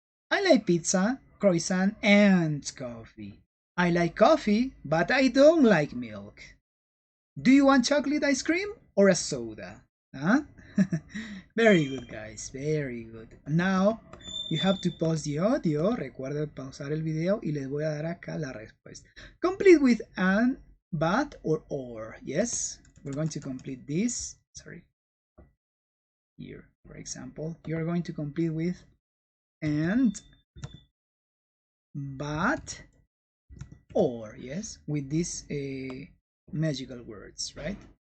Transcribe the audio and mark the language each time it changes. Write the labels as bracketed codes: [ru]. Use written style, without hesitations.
[en] I like pizza, croissant, and coffee. I like coffee, but I don't like milk. Do you want chocolate ice cream or a soda? Huh? Very good, guys. Very good. Now, you have to pause the audio. [es] Recuerden pausar el video y les voy a dar acá la respuesta. [en] Complete with an, but, or. Yes? We're going to complete this. Sorry. Here, for example, you're going to complete with and, but, or. Yes? With these magical words, right?